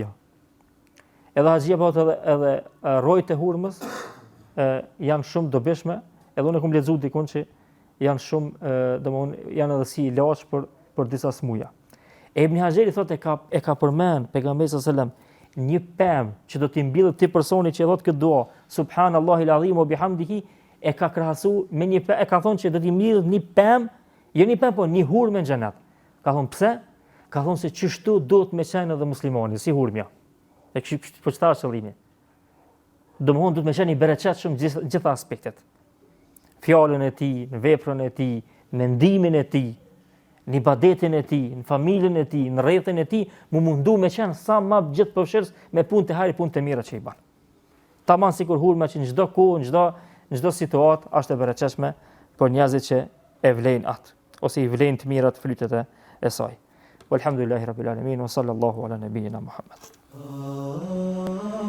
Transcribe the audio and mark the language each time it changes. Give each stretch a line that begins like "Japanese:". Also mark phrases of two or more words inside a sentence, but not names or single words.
Albanian: Edhe haxhia po edhe rrojt e hurmës janë shumë dobishme, edhe unë kam lexuar dikun që janë shumë domthonë janë edhe si ilaç për disa smuja. Ibn Hajeri thotë e ka përmend pejgamberi
Arabic: صلى الله عليه وسلم
Albanian: një pemë që do t'i mbillet ti personi që e thot këtë dua,
Arabic: سبحان الله العظيم وبحمده,
Albanian: e ka krahasu me një pemë, e ka thonë që do t'i mbillet një pemë, jo një pemë, po një hurme në xhenet. Ka thonë pse? Ka thonë se çështu duhet me qenë edhe muslimani, si hurmja. E kështu po çfarë qëllimi? Domthonë duhet me qenë i bereqetshëm gjitha aspektet. Fjalën e tij, në veprën e tij, mendimin e tij, në ibadetin e tij, në familjen e tij, në rrethin e tij, mundu me qenë sa më gjithë përfshirës me punë të hajrit, punë të mira që i bën. Tamam sikur hurma që në çdo kohë, në çdo situatë është e bereqetshme për njerëzit që e vlejnë atë ose i vlejnë të mirat flytet e saj.
Arabic: والحمد لله رب العالمين وصلى الله على نبينا محمد.